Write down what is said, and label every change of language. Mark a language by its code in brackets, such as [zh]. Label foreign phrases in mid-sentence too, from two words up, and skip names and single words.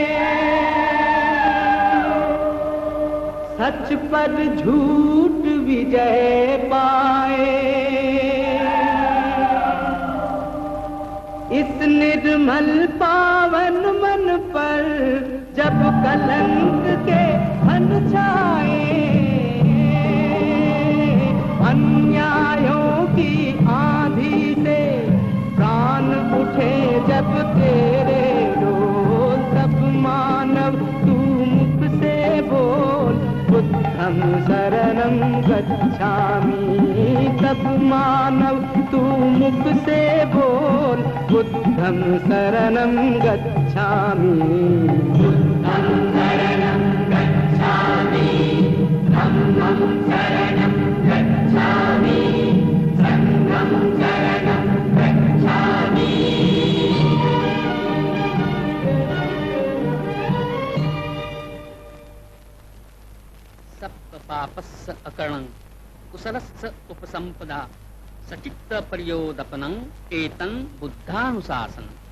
[hi] सच पर झूठ विजय पाए, इस निर्मल पावन मन पर जब कलंक के फन छाए, अन्यायों की आंधी से प्राण उठे जब तेरे रोल, तब मानव तू मुख से बोल, [pi] बुद्धं शरणं गच्छामि। [hi] तब मानव तू मुख से बोल, [pi] बुद्धं शरणं गच्छामि। बुद्धं शरणं गच्छामि, धम्मं शरणं गच्छामि, संघं शरणं गच्छामि। सप्त पापस्स अकरणं कुशलस्स उपसंपदा सचित्त पर्योदपनं एतं बुद्धानुशासनं।